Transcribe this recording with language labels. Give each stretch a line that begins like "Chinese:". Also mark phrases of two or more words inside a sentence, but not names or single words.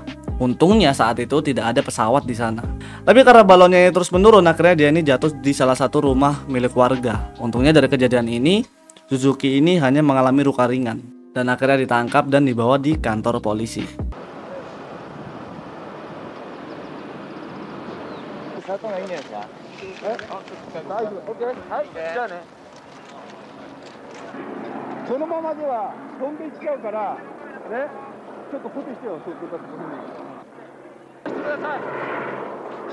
Indonesian: Untungnya saat itu tidak ada pesawat di sana. Tapi karena balonnya ini terus menurun, akhirnya dia ini jatuh di salah satu rumah milik warga. Untungnya dari kejadian ini, Suzuki ini hanya mengalami luka ringan dan akhirnya ditangkap dan dibawa di kantor polisi.
Japanese: 頭いいんですか？大丈夫。OK。はい。じゃあね。そのままでは飛んでいっちゃうからね。ちょっと固定してよ。そういうことしてください。